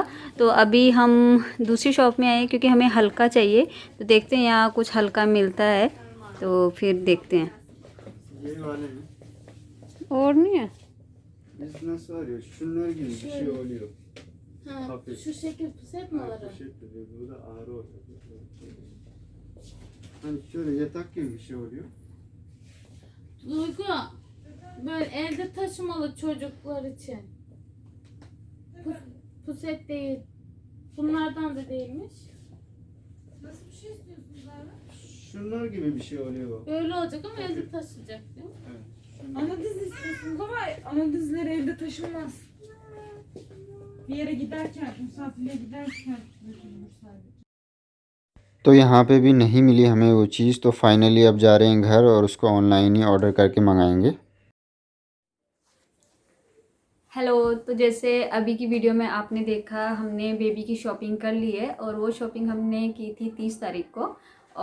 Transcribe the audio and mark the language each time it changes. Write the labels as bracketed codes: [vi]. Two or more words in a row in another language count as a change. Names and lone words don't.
[hi] तो अभी हम दूसरी शॉप में आए हैं क्योंकि हमें हल्का चाहिए। तो देखते हैं यहाँ कुछ हल्का मिलता है तो फिर देखते हैं। और नहीं है [tr] Şu şekil puset mi alırım? Hani şöyle yatak gibi bir şey oluyor. Duygu, böyle elde taşımalı çocuklar için. Puset değil. Bunlardan da değilmiş. Nasıl bir şey istiyorsunuz abi? Şunlar gibi bir şey oluyor. Böyle olacak ama elde taşıyacak değil mi? Evet. Anadiz istiyorsunuz ama anadizleri evde taşınmaz. Bir yere giderken, misafirliğe giderken götürülür sadece. [hi] तो यहाँ पे भी नहीं मिली हमें वो चीज़, तो फाइनली अब जा रहे हैं घर और उसको ऑनलाइन ही ऑर्डर करके मंगाएंगे। हेलो। तो जैसे अभी की वीडियो में आपने देखा, हमने बेबी की शॉपिंग कर ली है और वो शॉपिंग हमने की थी 30 तारीख को।